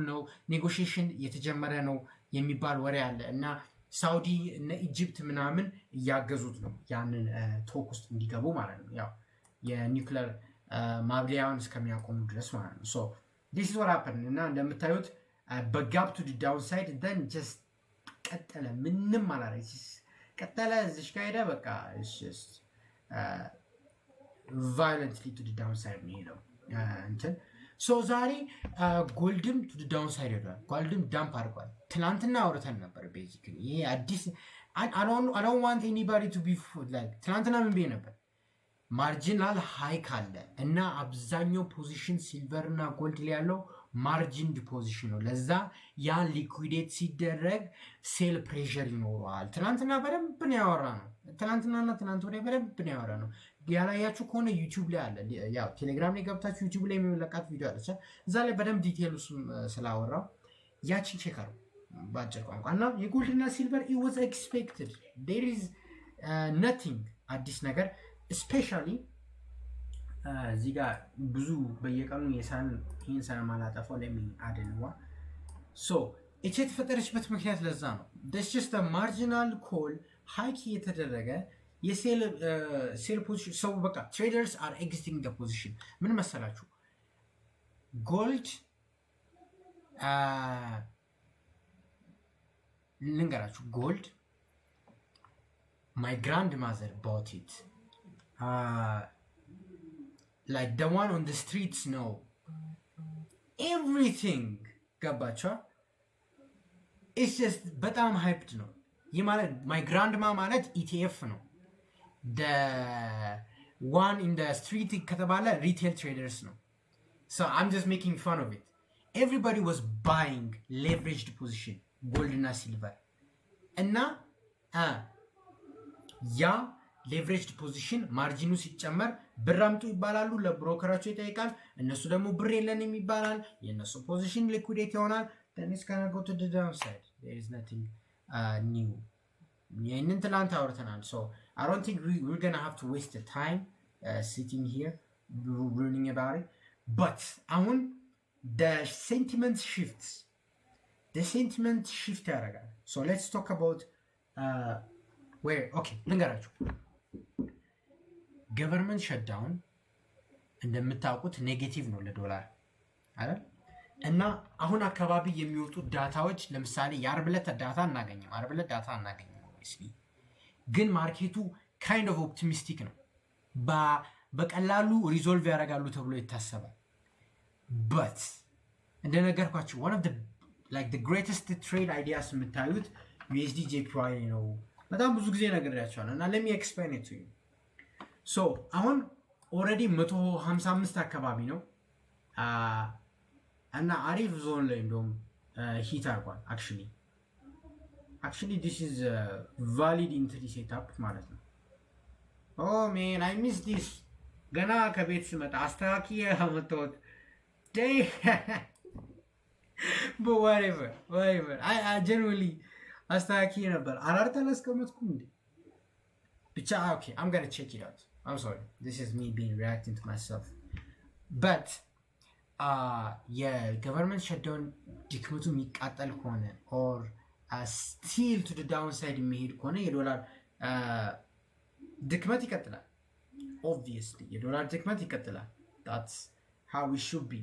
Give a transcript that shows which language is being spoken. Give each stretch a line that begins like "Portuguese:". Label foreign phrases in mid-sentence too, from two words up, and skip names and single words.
Amharic: ነው ኔጎሽዬሽን የተጀመረ ነው የሚባል ወሬ አለ እና ሳውዲ እና ኢጂፕት ምናምን እያገዙት ነው ያንን ቶክ ውስጥ እንዲገቡ ማለት ነው ያው የኒውክሌር ማብሊያውን እስከሚያቆሙ ድረስ ማለት ነው።
English: so this is what happened
Amharic: እና እንደምታዩት በጋፕ
English: to the downside then just
Amharic: ቀጠለ፣ ምንም አላረች ቀጠለ። እዚህ ጋር ሄደ በቃ
English: it's just violently to the downside
Amharic: ነው እንትን ሶ ዛሬ ጎልድም
English: to down side
Amharic: ሄዷል። ጎልድም ዳምፕ አድርጓል። ትናንትና አውርተን ነበር። ቤዚክሊ ይሄ አዲስ
English: I don't want anybody to be like
Amharic: ትናንትና ምን ብዬ ነበር?
English: marginal hike
Amharic: አለ እና አብዛኛው ፖዚሽን ሲልቨር እና ጎልድ ላይ ያለው
English: margin deposition
Amharic: ነው። ለዛ ያ ሊኩዊዴት ሲደረግ
English: sell pressure
Amharic: ይኖረዋል። ትናንትና በደንብ ነው ያወራ ነው። ትናንትናና ትናንት ወዲያ በደንብ ነው ያወራ ነው። ያላያችሁ ከሆነ ዩቲዩብ ላይ አለ። ያው ቴሌግራም ላይ ገብታችሁ ዩቲዩብ ላይ የሚለቃት ቪዲዮ አለች። እዛ ላይ በደንብ ዲቴል ስላወራው ያችን ቼክ አድርጉ በአጭር ቋንቋ። እና የጎልድና ሲልቨር
English: it was expected there is nothing
Amharic: አዲስ ነገር ስፔሻሊ እዚህ ጋር ብዙ በየቀኑ ይህን ስለማላጠፋው ለምን አድንዋ እቺ የተፈጠረችበት ምክንያት ለዛ ነው።
English: this just a marginal call
Amharic: ሃይክ የተደረገ የሴል ፖዚሽን ሰው በቃ
English: traders are exiting the position።
Amharic: ምን መሰላችሁ ጎልድ
English: ልንገራችሁ ጎልድ my grandmother bought it like the one on the streets know everything ገባችኋ? it's just በጣም hyped ነው።
Amharic: ይህ ማለት
English: my grandma ማለት ETF ነው። the one in the street ከተባለ retail traders ነው። so I'm just making fun of it. everybody was buying leveraged position gold
Amharic: እና silver እና ያ
English: leveraged position
Amharic: ማርጂኑ ሲጨመር ብር አምጡ ይባላሉ። ለብሮከራቸው ይጠይቃል። እነሱ ደግሞ ብር የለንም ይባላል። የእነሱ ፖዚሽን ሊኩዊዴት ይሆናል።
English: then it's gonna go to the downside. there is nothing new.
Amharic: ይህንን ትላንት አውርተናል።
English: so I don't think we're gonna have to waste the time sitting here learning about it. but አሁን the sentiment shifts. the sentiment shift ያደርጋል። so let's talk about where okay ልንገራችሁ government shutdown
Amharic: እንደምታውቁት ኔጌቲቭ ነው ለዶላር አይደል? እና አሁን አካባቢ የሚወጡ ዳታዎች ለምሳሌ የአርብ ዕለት ዳታ እናገኘው obviously ግን ማርኬቱ
English: kind of optimistic
Amharic: ነው። በቀላሉ ሪዞልቭ ያደርጋሉ ተብሎ ይታሰባል። but እንደነገርኳችሁ
English: one of the greatest trade ideas
Amharic: የምታዩት USD JPY ነው። በጣም ብዙ ጊዜ ነግሬያቸዋለሁ እና
English: let me explain it to you.
Amharic: so አሁን ኦልሬዲ 155 አካባቢ ነው እና አሪፍ ዞን ላይ እንደውም ሂት አድርጓል።
English: actually this is a valid entry setup
Amharic: ማለት ነው።
English: oh man I miss this
Amharic: ገና ከቤት ስመጣ አስተካክዬ አመጣሁት
English: but whatever I genuinely
Amharic: አስተካክዬ ነበር። አላርት አላስቀመጥኩም እንዴ ብቻ
English: okay I'm gonna check it out. I'm sorry this is me being reacting to myself.
Amharic: but የገቨርንመንት ሸትዳውን ድክመቱ የሚቃጠል ከሆነ
English: or still to the downside
Amharic: የሚሄድ ከሆነ የዶላር ድክመት ይቀጥላል። obviously የዶላር ድክመት ይቀጥላል።
English: that's how it should be.